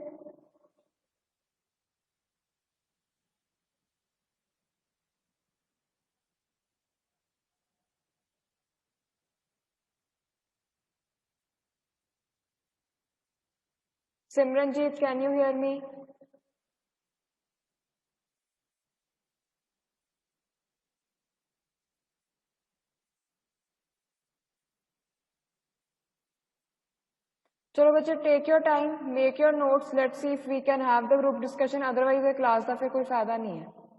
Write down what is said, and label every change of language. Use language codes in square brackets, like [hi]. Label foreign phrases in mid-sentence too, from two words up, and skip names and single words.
[en] Simranjeet, can you hear me? [hi] चलो बच्चे, [en] take your time, make your notes, let's see if we can have the group discussion, otherwise [hi] ये क्लास का फिर कोई फायदा नहीं है।